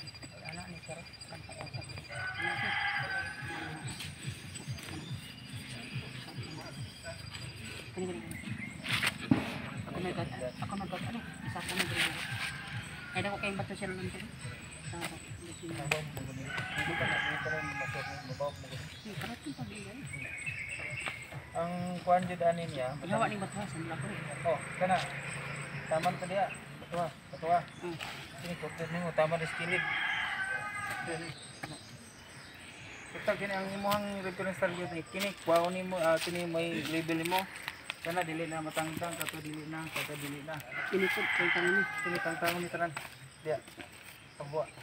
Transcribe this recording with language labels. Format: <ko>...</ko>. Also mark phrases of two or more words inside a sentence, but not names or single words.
<ceb>Anak ni sir. Ako nagkat ano? Isa ko nagkat. Ay, dako kayong bato sir lang sir. Karating pa din. Ang kuwan jud ani niya. Paghawa ni bato sa mula ko. Oh, kana. Taman ka diya. Batuwa. Ini kopter nimo tama di skilid. Kita kini ang imong</ceb> <en>reference target</en> <ceb>ni kini kuwaon nimo kini may label nimo. Kana dili na matangtang kato dili na Pinikod kay kanina. Kini tangtang ni tanan. Diya. Pagbuwa.</ceb>